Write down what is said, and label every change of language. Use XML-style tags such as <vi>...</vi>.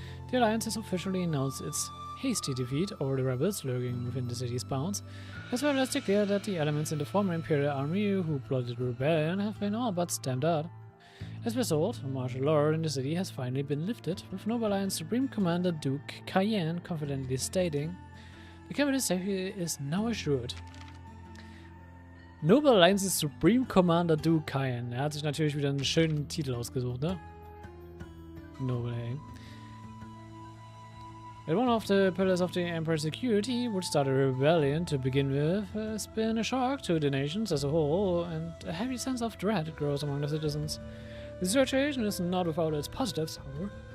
<en>The Alliance has officially announced its hasty defeat over the rebels lurking within the city's bounds, as well as declared that the elements in the former Imperial army who plotted the rebellion have been all but stamped out. As a result, martial law in the city has finally been lifted, with Noble Alliance Supreme Commander Duke Cayenne confidently stating, "The capital safety is now assured." Noble Alliance's Supreme Commander Duke Cayenne.</en> <de>Er hat sich natürlich wieder einen schönen Titel ausgesucht, ne? Noble, ey.</de> <en>That one of the pillars of the Empire's security would start a rebellion to begin with has been a shock to the nations as a whole, and a heavy sense of dread grows among the citizens. The situation is not without its positives, however.</en>